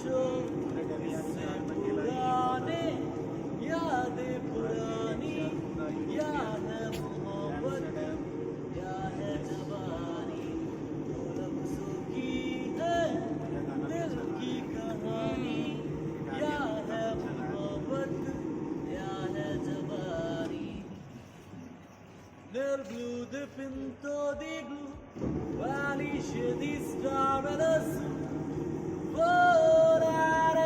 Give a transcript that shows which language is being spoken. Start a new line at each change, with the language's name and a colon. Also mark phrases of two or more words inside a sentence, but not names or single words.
Hindi: पुराने यादें पुरानी, या है मोहब्बत या है जवानी, दो लफ्जों की है दिल की कहानी, या है मोहब्बत या है जवानी.
Italian: Nel blu dipinto di blu, alice di stare lassù, volare.